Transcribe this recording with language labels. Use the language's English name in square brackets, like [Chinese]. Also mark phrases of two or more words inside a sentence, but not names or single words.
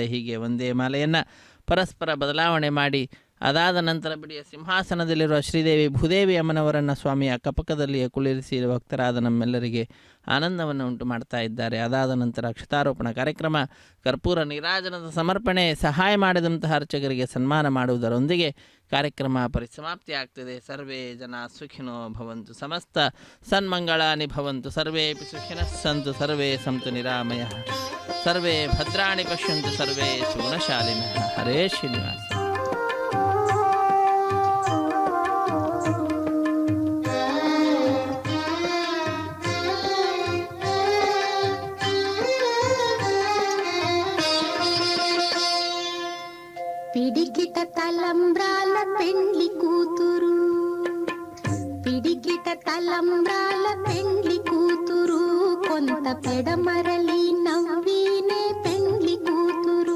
[Kannada] ಹೀಗೆ ಒಂದೇ ಮಾಲೆಯನ್ನು ಪರಸ್ಪರ ಬದಲಾವಣೆ ಮಾಡಿ ಅದಾದ ನಂತರ ಬಿಡಿಯ ಸಿಂಹಾಸನದಲ್ಲಿರುವ ಶ್ರೀದೇವಿ ಭೂದೇವಿ ಅಮ್ಮನವರನ್ನು ಸ್ವಾಮಿಯ ಅಕ್ಕಪಕ್ಕದಲ್ಲಿಯೇ ಕುಳ್ಳಿರಿಸಿ ಭಕ್ತರಾದ ನಮ್ಮೆಲ್ಲರಿಗೆ ಆನಂದವನ್ನು ಉಂಟು ಮಾಡ್ತಾ ಇದ್ದಾರೆ. ಅದಾದ ನಂತರ ಅಕ್ಷತಾರೋಪಣ ಕಾರ್ಯಕ್ರಮ, ಕರ್ಪೂರ ನೀರಾಜನದ ಸಮರ್ಪಣೆ, ಸಹಾಯ ಮಾಡಿದಂತಹ ಅರ್ಚಕರಿಗೆ ಸನ್ಮಾನ ಮಾಡುವುದರೊಂದಿಗೆ ಕಾರ್ಯಕ್ರಮ ಪರಿಸಮಾಪ್ತಿ ಆಗ್ತದೆ. [Sanskrit] ಸರ್ವೇ ಜನ ಸುಖಿನೋ ಭವಂತು, ಸಮಸ್ತ ಸನ್ಮಂಗಳಾನಿ ಭವಂತು, ಸರ್ವೇಪಿ ಸುಖಿನಃ ಸಂತು, ಸರ್ವೇ ಸಂತು ನಿರಾಮಯಃ, ಸರ್ವೇ ಭದ್ರಾಣಿ ಪಶ್ಯಂತು, ಸರ್ವೇ ಸುಗುಣಶಾಲಿನಃ. ಹರೇ ಶ್ರೀನಿವಾಸ. [Telugu] పిడికిట తలంబ్రాల పెండ్లి కూతురు, పిడికిట తలంబ్రాల పెండ్లి కూతురు, కొంత పెడమరలి నవ్వినే పెండ్లి కూతురు.